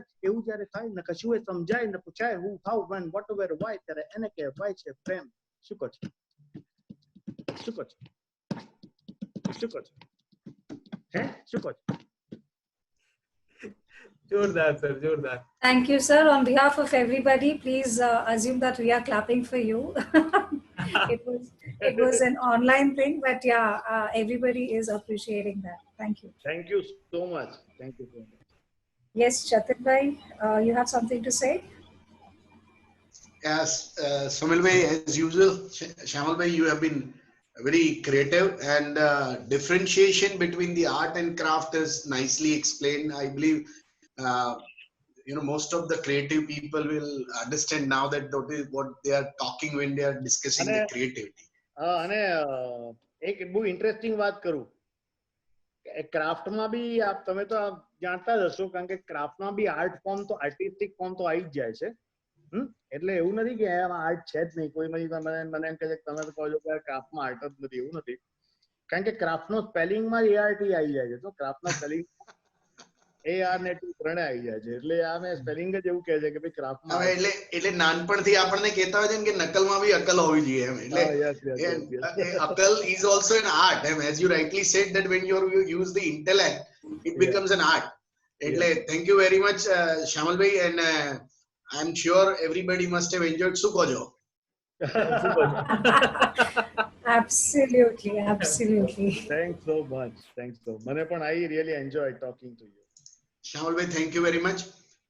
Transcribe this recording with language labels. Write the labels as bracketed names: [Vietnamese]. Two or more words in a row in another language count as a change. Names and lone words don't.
[Gujarati] એવું જ્યારે થાય ને કશું એ સમજાય ને પૂછાય હું [English] how when what ever why, [Gujarati] ત્યારે એને કહેવાય છે પ્રેમ. શું કહો છો? શું કહો છો? શું કહો છો? હે શું કહો છો? જોરદાર સર, જોરદાર. [English] Thank you, sir. On behalf of everybody, please assume that we are clapping for you. it was an online thing, but yeah, everybody is appreciating that. Thank you. Thank you so much. Thank you so much. Yes, Jatin bhai, you have something to say? Yes, Sunil bhai, as usual, Shamal bhai, you have been very creative, and differentiation between the art and craft is nicely explained. I believe most of the creative people will understand now that what they are talking when they are discussing the creativity. [Gujarati] અને એક બહુ ઇન્ટરેસ્ટિંગ વાત કરું, ક્રાફ્ટમાં બી તમે તો જાણતા જ હશો, કારણ કે ક્રાફ્ટમાં બી [English] art form [Gujarati] તો [English] artistic form [Gujarati] તો આવી જ જાય છે. એટલે એવું નથી કે એમાં આર્ટ છે જ નહીં. કોઈ મને એમ કહે છે તમે તો કહો છો કે ક્રાફ્ટમાં આર્ટ જ નથી, એવું નથી. કારણ કે ક્રાફ્ટનો સ્પેલિંગમાં ART આવી જાય છે, તો ક્રાફ્ટના સ્પેલિંગ AR ને T ત્રણે આવી જાય છે. એટલે આ મેં સ્પેલિંગ જ એવું કહે છે કે ભાઈ ક્રાફ્ટમાં એટલે નાનપણથી આપણને કહેતા હોય છે કે નકલમાં બી અકલ હોવી જોઈએ એમ. એટલે અકલ [English] is also an art, as you rightly said that when you use the intellect it becomes an art. એટલે thank you very much Shamal bhai, and I'm sure everybody must have enjoyed. [Gujarati] શું કહો છો? [English] Absolutely, absolutely. Thanks so much. Thanks so much. [Gujarati] મને પણ [English] I really enjoyed talking to you. Shamal bhai, thank you very much.